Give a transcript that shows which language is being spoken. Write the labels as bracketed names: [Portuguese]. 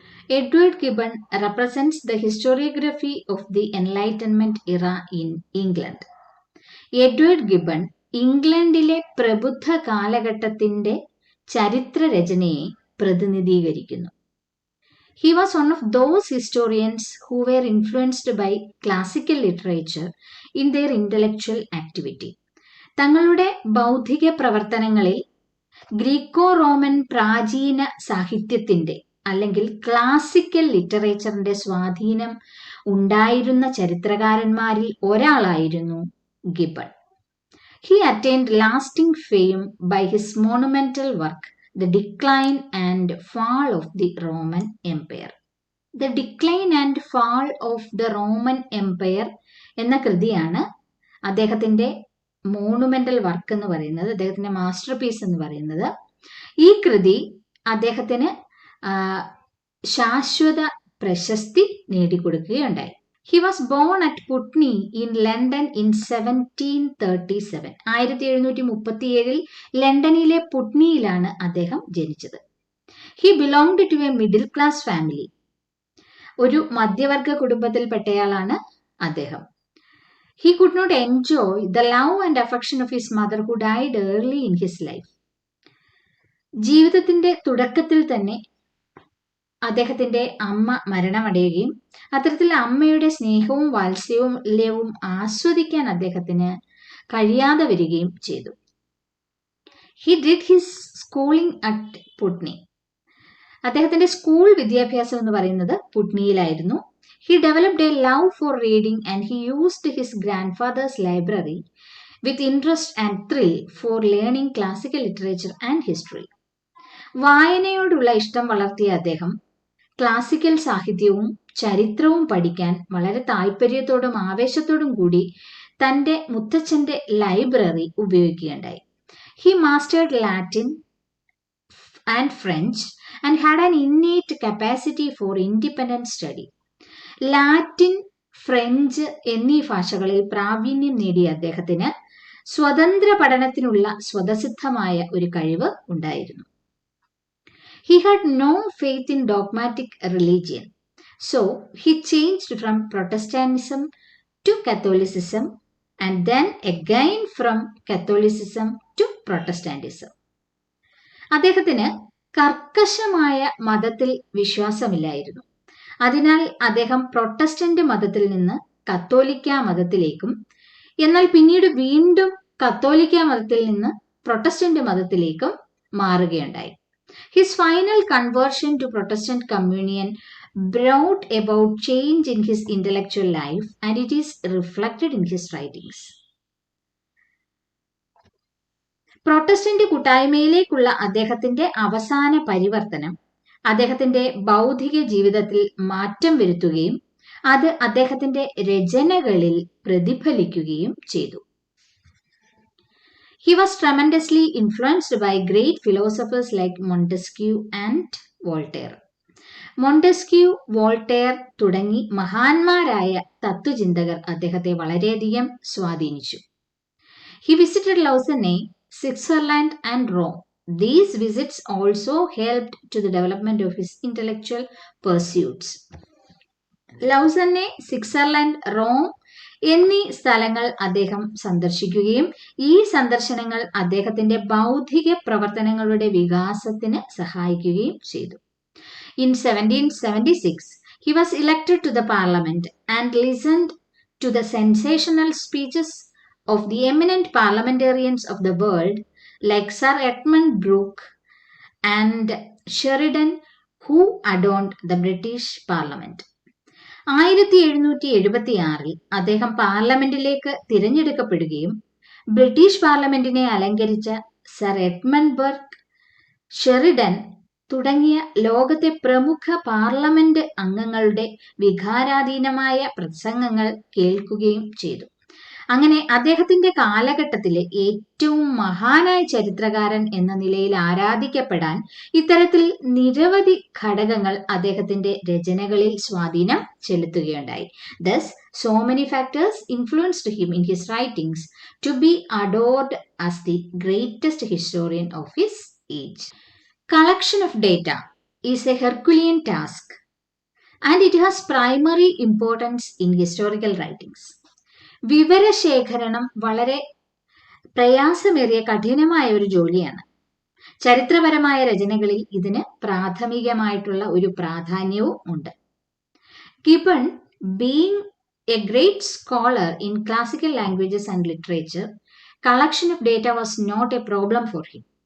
[English] Edward Gibbon represents the historiography of the Enlightenment era in England. [Malayalam] Edward Given ഇംഗ്ലണ്ടിലെ പ്രബുദ്ധ കാലഘട്ടത്തിന്റെ ചരിത്രരചനയെ പ്രതിനിധീകരിക്കുന്നു. [English] He was one of those historians who were influenced by classical literature in their intellectual activity. [Malayalam] തങ്ങളുടെ ബൗദ്ധിക പ്രവർത്തനങ്ങളിൽ Greco Roman പ്രാചീന സാഹിത്യത്തിന്റെ അല്ലെങ്കിൽ [English] classical ലിറ്ററേച്ചറിന്റെ [Malayalam] സ്വാധീനം ഉണ്ടായിരുന്ന ചരിത്രകാരന്മാരിൽ ഒരാളായിരുന്നു Given. [English] He attained lasting fame by his monumental work, The Decline and Fall of the Roman Empire. [Malayalam] The Decline and Fall of the Roman Empire എന്ന കൃതിയാണ് അദ്ദേഹത്തിന്റെ [English] monumental work [Malayalam] എന്ന് പറയുന്നത്, അദ്ദേഹത്തിന്റെ [English] masterpiece [Malayalam] എന്ന് പറയുന്നത്. ഈ കൃതി അദ്ദേഹത്തിന് ശാശ്വത പ്രശസ്തി നേടിക്കൊടുക്കുകയുണ്ടായി. [English] He was born at Putney in London in 1737. [Malayalam] 1737 ലണ്ടനിലെ പുട്നിയിലാണ് അദ്ദേഹം ജനിച്ചത്. [English] He belonged to a middle class family. [Malayalam] ഒരു മധ്യവർഗ കുടുംബത്തിൽപ്പെട്ടയാളാണ് അദ്ദേഹം. [English] He could not enjoy the love and affection of his mother who died early in his life. [Malayalam] ജീവിതത്തിന്റെ തുടക്കത്തിൽ തന്നെ അദ്ദേഹത്തിന്റെ അമ്മ മരണമടയുകയും അത്തരത്തിൽ അമ്മയുടെ സ്നേഹവും വാത്സല്യവും ആസ്വദിക്കാൻ അദ്ദേഹത്തിന് കഴിയാതെ വരികയും ചെയ്തു. [English] He did his schooling at Putney. [Malayalam] അദ്ദേഹത്തിന്റെ സ്കൂൾ വിദ്യാഭ്യാസം എന്ന് പറയുന്നത് പുട്നിയിലായിരുന്നു. [English] He developed a love for reading and he used his grandfather's library with interest and thrill for learning classical literature and history. [Malayalam] വായനയോടുള്ള ഇഷ്ടം വളർത്തിയ അദ്ദേഹം ക്ലാസിക്കൽ സാഹിത്യവും ചരിത്രവും പഠിക്കാൻ വളരെ താല്പര്യത്തോടും ആവേശത്തോടും കൂടി തന്റെ മുത്തച്ഛന്റെ library ഉപയോഗിക്കുകയുണ്ടായി. [English] He mastered Latin and French and had an innate capacity for independent study. [Malayalam] Latin, French എന്നീ ഭാഷകളിൽ പ്രാവീണ്യം നേടിയ അദ്ദേഹത്തിന് സ്വതന്ത്ര പഠനത്തിനുള്ള സ്വതസിദ്ധമായ ഒരു കഴിവ് ഉണ്ടായിരുന്നു. [English] He had no faith in dogmatic religion, so he changed from Protestantism to Catholicism and then again from Catholicism to Protestantism. [Malayalam] അദ്ദേഹത്തിന് കർക്കശമായ മതത്തിൽ വിശ്വാസമില്ലായിരുന്നു. അതിനാൽ അദ്ദേഹം പ്രൊട്ടസ്റ്റന്റ് മതത്തിൽ നിന്ന് കത്തോലിക്ക മതത്തിലേക്കും എന്നാൽ പിന്നീട് വീണ്ടും കത്തോലിക്ക മതത്തിൽ നിന്ന് Protestant മതത്തിലേക്കും മാറുകയുണ്ടായി. [English] His final conversion to Protestant communion brought about change in his intellectual life and it is reflected in his writings. [Malayalam] Protestant കൂട്ടായ്മയിലേക്കുള്ള അദ്ദേഹത്തിന്റെ അവസാന പരിവർത്തനം അദ്ദേഹത്തിന്റെ ബൗദ്ധിക ജീവിതത്തിൽ മാറ്റം വരുത്തുകയും അത് അദ്ദേഹത്തിന്റെ രചനകളിൽ പ്രതിഫലിക്കുകയും ചെയ്തു. [English] He was tremendously influenced by great philosophers like Montesquieu and Voltaire. [Malayalam] Montesquieu, Voltaire തുടങ്ങി മഹാന്മാരായ തത്വചിന്തകർ അദ്ദേഹത്തെ വളരെയധികം സ്വാധീനിച്ചു. [English] He visited Lausanne, Switzerland and Rome. These visits also helped to the development of his intellectual pursuits. [Malayalam] ലൗസന്നെ, Switzerland, Rome എന്നീ സ്ഥലങ്ങൾ അദ്ദേഹം സന്ദർശിക്കുകയും ഈ സന്ദർശനങ്ങൾ അദ്ദേഹത്തിന്റെ ബൗദ്ധിക പ്രവർത്തനങ്ങളുടെ വികാസത്തിന് സഹായിക്കുകയും ചെയ്തു. [English] In 1776, he was elected to the parliament and listened to the sensational speeches of the eminent parliamentarians of the world like Sir Edmund Burke and Sheridan, who adorned the British Parliament. [Malayalam] 1776 അദ്ദേഹം പാർലമെന്റിലേക്ക് തിരഞ്ഞെടുക്കപ്പെടുകയും British പാർലമെന്റിനെ അലങ്കരിച്ച sir Edmund Burk Sheridan തുടങ്ങിയ ലോകത്തെ പ്രമുഖ parliament അംഗങ്ങളുടെ വികാരാധീനമായ പ്രസംഗങ്ങൾ കേൾക്കുകയും ചെയ്തു. അങ്ങനെ അദ്ദേഹത്തിന്റെ കാലഘട്ടത്തിലെ ഏറ്റവും മഹാനായ ചരിത്രകാരൻ എന്ന നിലയിൽ ആരാധിക്കപ്പെടാൻ ഇത്തരത്തിൽ നിരവധി ഘടകങ്ങൾ അദ്ദേഹത്തിന്റെ രചനകളിൽ സ്വാധീനം ചെലുത്തുകയുണ്ടായി. [English] Thus, so many factors influenced him in his writings to be adored as the greatest historian of his age. Collection of data is a Herculean task, and it has primary importance in historical writings. [Malayalam] വിവരശേഖരണം വളരെ പ്രയാസമേറിയ കഠിനമായ ഒരു ജോലിയാണ്. ചരിത്രപരമായ രചനകളിൽ ഇതിന് പ്രാഥമികമായിട്ടുള്ള ഒരു പ്രാധാന്യവും ഉണ്ട്. [English] Gibbon, being a great scholar in classical languages and literature, collection of data was not a problem for him.